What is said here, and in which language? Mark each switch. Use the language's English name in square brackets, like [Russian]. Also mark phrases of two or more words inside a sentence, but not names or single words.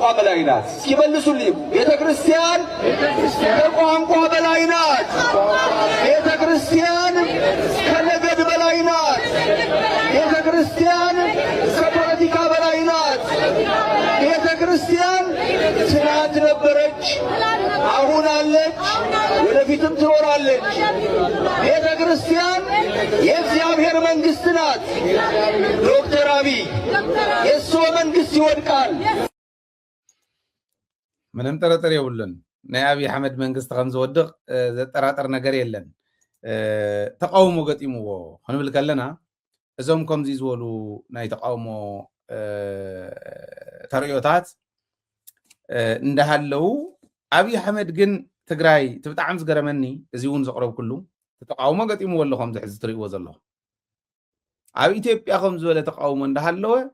[Amharic] በላይ ናት። ሲመልሱልኝ ቤተ ክርስቲያን ከቋንቋ በላይ ናት። ቤተ ክርስቲያን ከነገድ በላይ ናት። ቤተ ክርስቲያን ከፖለቲካ በላይ ናት። ቤተ ክርስቲያን ትናንት ነበረች፣ አሁን አለች፣ ወደፊትም ትኖራለች። ቤተ ክርስቲያን የእግዚአብሔር መንግስት ናት። ዶክተር አብይ የእሱ መንግስት ይወድቃል። [Tigrinya] ምንም ጥርጥር የብሉን ናይ አብይ አሕመድ መንግስቲ ከም ዝወድቕ ዘጠራጠር ነገር የለን። ተቃውሞ ገጢምዎ ክንብል ከለና እዞም ከምዚ ዝበሉ ናይ ተቃውሞ ተርእዮታት እንዳሃለው አብይ አሕመድ ግን ትግራይ ብጣዕሚ ዝገረመኒ እዚ እውን ዘቕረብ ኩሉ ተቃውሞ ገጢምዎ ኣሎ ከምዚ ሕዚ ትርእይዎ ዘለኹም ኣብ ኢትዮጵያ ከም ዝበለ ተቃውሞ እንዳሃለወ